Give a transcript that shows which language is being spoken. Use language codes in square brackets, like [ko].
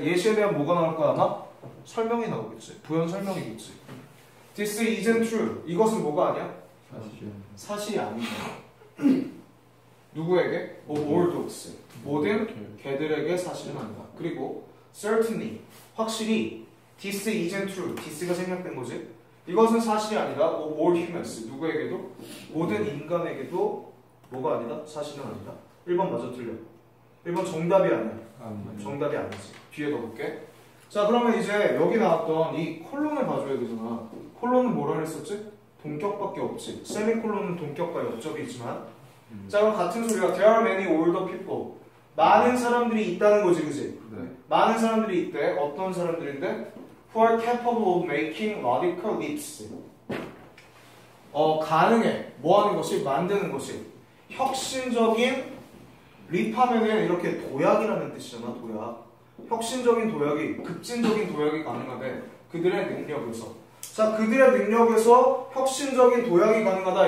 [ko] 예시에 대한 뭐가 나올 거야 아마? 설명이 나오겠지. 부연 설명이겠지. [en] This isn't true. [ko] 이것은 뭐가 아니야? 사실이 아니야. 누구에게? [en] all dogs. [ko] 모든 개들에게 사실은 아니다. 그리고 certainly. 확실히 [en] This isn't true. [ko] this가 생략된 거지. 이것은 사실이 아니다. [en] all humans. [ko] 누구에게도? 모든 인간에게도 뭐가 아니다? 사실은 아니다. 1번 맞아 틀려. 1번 정답이 아니야. 정답이 아니지. 뒤에 더 볼게. 자, 그러면 이제 여기 나왔던 이 콜론을 봐줘야 되잖아. 콜론은 뭐라 그랬었지? 동격밖에 없지. 세미콜론은 동격과 옆접이 있지만. 자, 그럼 같은 소리가 [en] There are many older people. [ko] 많은 사람들이 있다는 거지, 그지? 네. 많은 사람들이 있대. 어떤 사람들인데? [en] Who are capable of making radical leaps. [ko] 가능해. 뭐 하는 것이? 만드는 것이. 혁신적인 립하면은 이렇게 도약이라는 뜻이잖아, 도약. 혁신적인 도약이, 급진적인 도약이 가능하대. 그들의 능력에서. 자, 그들의 능력에서 혁신적인 도약이 가능하다.